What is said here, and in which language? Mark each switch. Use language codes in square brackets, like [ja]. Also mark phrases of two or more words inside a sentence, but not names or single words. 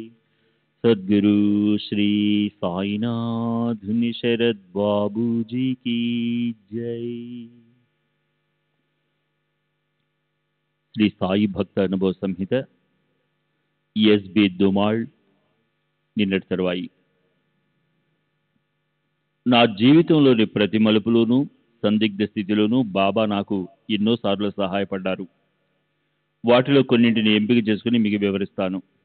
[hi] सद्गुरु श्री साईनाथ शरद बाबूजी की जय। [te] श्री साई भक्त अनुभव संहित ఎస్బి దుమాళ్ నిన్నటి తర్వాయి. నా జీవితంలోని ప్రతి మలుపులోనూ సందిగ్ధ స్థితిలోనూ బాబా నాకు ఎన్నోసార్లు సహాయపడ్డారు. వాటిలో కొన్నింటిని ఎంపిక చేసుకుని మీకు వివరిస్తాను.